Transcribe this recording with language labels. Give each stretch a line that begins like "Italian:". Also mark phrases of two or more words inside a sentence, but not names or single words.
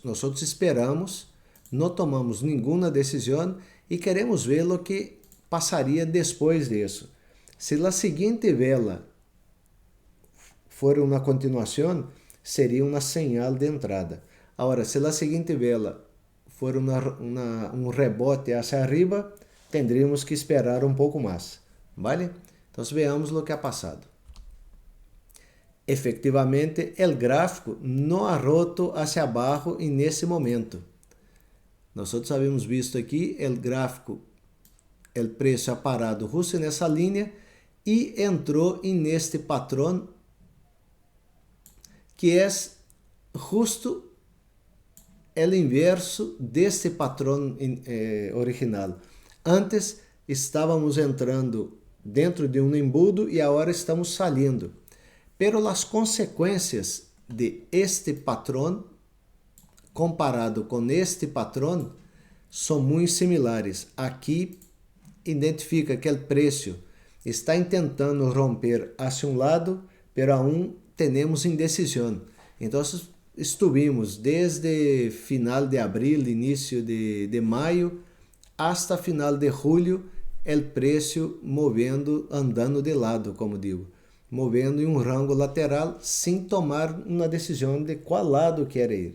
Portuguese: Nós esperamos, não tomamos nenhuma decisão e queremos ver o que passaria depois disso. Se a seguinte vela for uma continuação, seria uma señal de entrada. Agora, se a seguinte vela for um rebote
Spanish: hacia arriba, tendríamos que esperar
Portuguese: um pouco mais, ¿vale? Então, veamos o que ha passado. Efectivamente, o gráfico não
Spanish: ha roto hacia
Portuguese: abaixo nesse momento. Nós havíamos visto aqui o gráfico, o preço ha parado justo nessa linha e entrou neste patrão, que é justo o inverso deste patrão original. Antes, estávamos entrando dentro de um embudo e agora estamos saindo. Pero as consequências de este patrão comparado com este patrão são muito similares. Aqui identifica que o preço está tentando romper hacia um lado,
Spanish: pero aún
Portuguese: temos indecisão. Então, estivemos desde final de abril, início de maio, hasta final de julho, o preço movendo, andando de lado, como digo, movendo em um rango lateral, sem tomar uma decisão de qual lado quer ir.